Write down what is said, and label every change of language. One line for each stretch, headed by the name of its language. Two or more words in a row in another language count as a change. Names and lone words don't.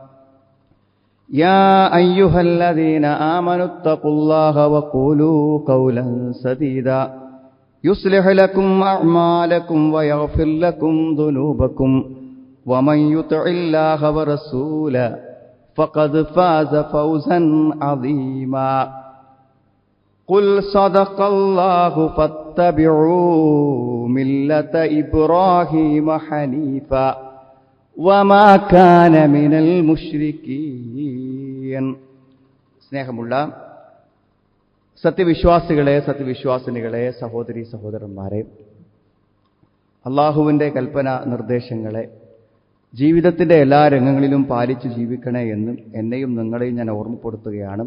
Arabic: يا أيها الذين آمنوا اتقوا الله وقولوا قولا سديدا يصلح لكم أعمالكم ويغفر لكم ذنوبكم ومن يطع الله ورسوله فقد فاز فوزا عظيما قل صدق الله فاتبعوا ملة إبراهيم حنيفا وما كان من المشركين.
Malayalam: സ്നേഹമുള്ള സത്യവിശ്വാസികളെ, സത്യവിശ്വാസിനികളെ, സഹോദരീ സഹോദരന്മാരെ, അള്ളാഹുവിൻ്റെ കൽപ്പന നിർദ്ദേശങ്ങളെ ജീവിതത്തിൻ്റെ എല്ലാ രംഗങ്ങളിലും പാലിച്ചു ജീവിക്കണേ എന്ന് എന്നെയും നിങ്ങളെയും ഞാൻ ഓർമ്മപ്പെടുത്തുകയാണ്.